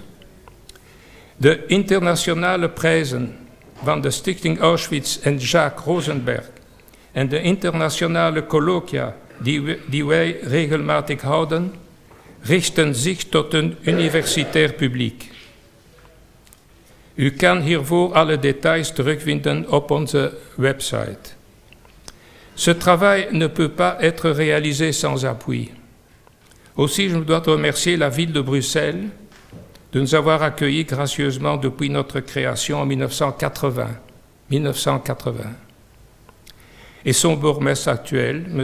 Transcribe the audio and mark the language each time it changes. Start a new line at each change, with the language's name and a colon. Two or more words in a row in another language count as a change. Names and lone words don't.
Dutch: De internationale prijzen van de Stichting Auschwitz en Jacques Rosenberg en de internationale colloquia die wij regelmatig houden, richten zich tot een universitair publiek. U kan hiervoor alle details terugvinden op onze website.
French: Ce travail ne peut pas être réalisé sans appui. Aussi, je dois remercier la ville de Bruxelles de nous avoir accueillis gracieusement depuis notre création en 1980. Et son bourgmestre actuel, M.